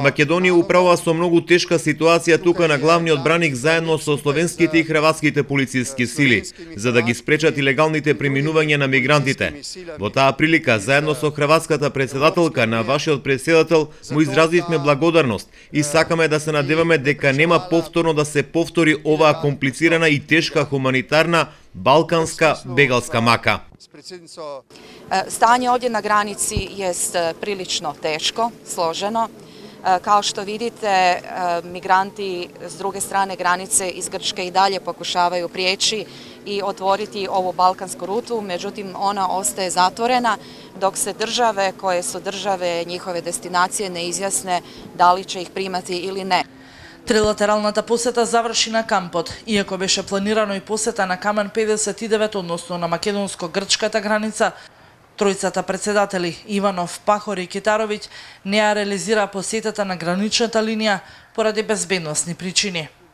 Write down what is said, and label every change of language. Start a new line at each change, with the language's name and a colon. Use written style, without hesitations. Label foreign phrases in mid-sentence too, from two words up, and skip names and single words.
Macedonian: Македонија управува со многу тешка ситуација тука на главниот браник заедно со словенските и хрватските полициски сили, за да ги спречат илегалните преминувања на мигрантите. Во таа прилика, заедно со хрватската председателка на вашиот председател, му изразивме благодарност и сакаме да се надеваме дека нема повторно да се повтори оваа комплицирана и тешка хуманитарна балканска бегалска мака.
Croatian: Stanje ovdje na granici jest prilično teško, složeno. Kao što vidite, migranti s druge strane granice iz Grčke i dalje pokušavaju prijeći i otvoriti ovu balkansku rutu, međutim ona ostaje zatvorena dok se države koje su države njihove destinacije ne izjasne da li će ih primati ili ne.
Macedonian: Трилатералната посета заврши на кампот, иако беше планирано и посета на Камен 59, односно на македонско-грчката граница. Тројцата председатели Иванов, Пахор и Китаровиќ не ја реализира посетата на граничната линија поради безбедносни причини.